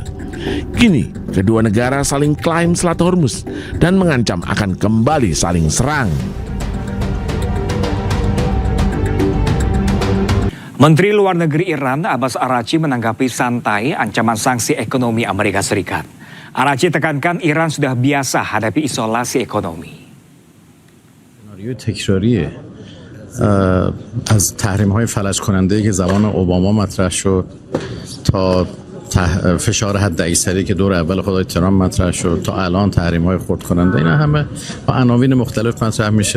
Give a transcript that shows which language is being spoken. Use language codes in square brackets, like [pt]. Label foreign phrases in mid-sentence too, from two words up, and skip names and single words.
[id] Kini, kedua negara saling klaim Selat Hormuz dan mengancam akan kembali saling serang. Menteri Luar Negeri Iran Abbas Araghchi menanggapi santai ancaman sanksi ekonomi Amerika Serikat. Araghchi tekankan Iran sudah biasa hadapi isolasi ekonomi. [fa] سناریو تکراریه از تحریم‌های فلج کننده که زمان اوباما مطرح شد تا فشار حد اکثری که دور اول خود ترامپ مطرح شد تا الان تحریم‌های خرد کننده، اینا همه با عناوین مختلف مطرح میشه.